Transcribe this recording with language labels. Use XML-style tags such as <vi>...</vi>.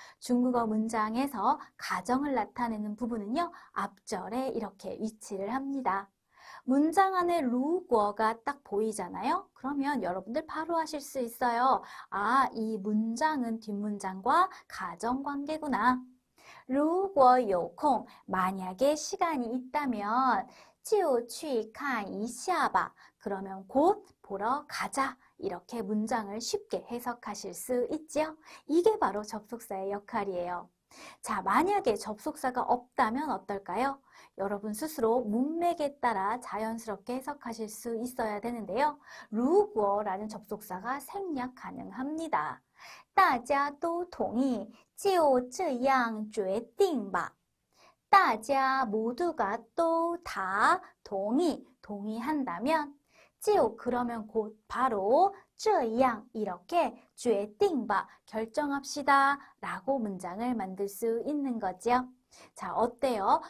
<ko>중국어 문장에서 가정을 나타내는 부분은요, 앞절에 이렇게 위치를 합니다. 문장 안에 如果가 딱 보이잖아요. 그러면 여러분들 바로 하실 수 있어요. 아, 이 문장은 뒷문장과 가정관계구나.</ko> <zh>如果有空,</zh> <ko>만약에 시간이 있다면</ko> <zh>就去看一下吧.</zh> <ko>그러면 곧 보러 가자. 이렇게 문장을 쉽게 해석하실 수 있죠. 이게 바로 접속사의 역할이에요. 자, 만약에 접속사가 없다면 어떨까요? 여러분 스스로 문맥에 따라 자연스럽게 해석하실 수 있어야 되는데요. 如果라는 접속사가 생략 가능합니다.</ko> <zh>大家都同意就这样决定吧. 大家</zh> <ko>모두가 또 다 동의한다면 그러면 곧 바로</ko> <zh>这样</zh> <ko>이렇게</ko> <zh>决定吧</zh> <ko>결정합시다 라고 문장을 만들 수 있는 거죠. 자, 어때요?</ko>